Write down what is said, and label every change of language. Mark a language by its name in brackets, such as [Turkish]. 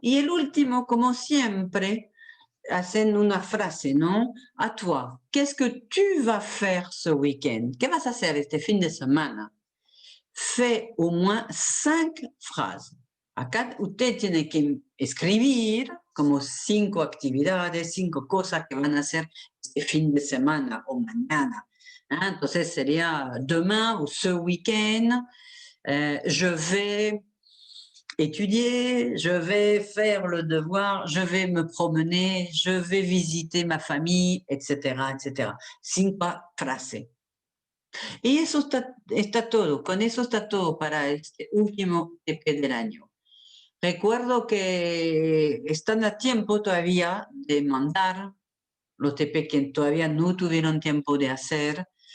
[Spanish] Y el último, como siempre, hacen una frase, ¿no? [French] A toi, qu'est-ce que tu vas faire ce week-end? [Spanish] ¿Qué vas a hacer este fin de semana? [French] Fais au moins 5 phrases. [Spanish] Acá usted tiene que escribir como 5 actividades, 5 cosas que van a hacer este fin de semana o mañana. ¿Ah? Entonces sería [French] demain o ce week-end, je vais étudier, je vais faire le devoir, je vais me promener, je vais visiter ma famille, etc., etc. [Spanish] 5 frases. Y eso está todo, con eso está todo para este último TP del año. Recuerdo que están a tiempo todavía de mandar los TP que todavía no tuvieron tiempo de hacer.